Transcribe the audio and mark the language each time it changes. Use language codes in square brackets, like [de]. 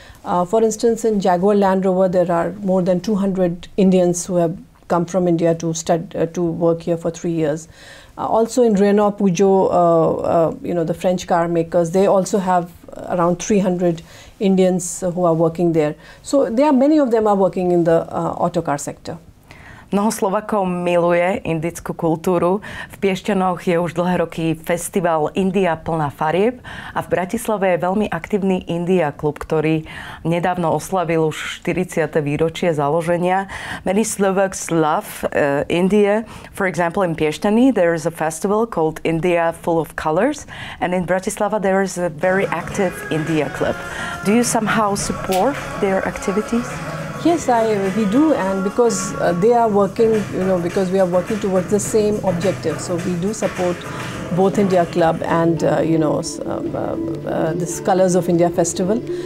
[en] For instance, in Jaguar Land Rover, there are more than 200 Indians who have come from India to work here for 3 years. Also in Renault, Peugeot, the French car makers, they also have around 300 Indians who are working there. So many of them are working in the auto car sector. [sk] Mnoho Slovakov miluje indickú kultúru. V Piešťanoch je už dlhé roky festival India plná farieb a v Bratislave je veľmi aktívny India klub, ktorý nedávno oslavil už 40. výročie založenia. [en] Many Slovaks love India. For example, in Piešťany there is a festival called India Full of Colors, and in Bratislava there is a very active India club. Do you somehow support their activities? Yes, we do, and because they are working, because we are working towards the same objective, so we do support both India Club and this Colors of India Festival.